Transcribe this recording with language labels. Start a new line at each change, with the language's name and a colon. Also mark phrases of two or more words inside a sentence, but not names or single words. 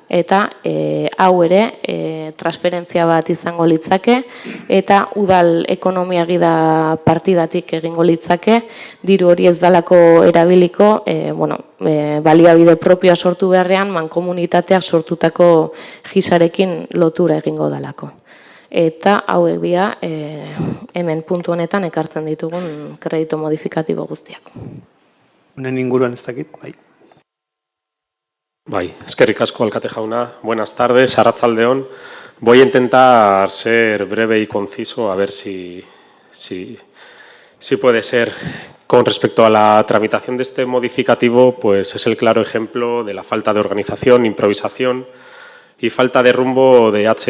Basque: Eta hau ere transferentzia bat izango litzake eta udal ekonomia gida partidatik egingo litzake, diru hori ez dalako erabiliko, baliabide propioa sortu beharrean mankomunitateak sortutako gisarekin lotura egingo dalako. Eta hauek dira hemen puntu honetan ekartzen ditugun kreditu modifikatibo guztiak. Honen inguruan ez dakit, bai. Bai, eskerrik asko alkate jauna.
Spanish: Buenas tardes, arratsaldeon. Voy a intentar ser breve y conciso, a ver si puede ser. Con respecto a la tramitación de este modificativo, pues es el claro ejemplo de la falta de organización, improvisación y falta de rumbo de H.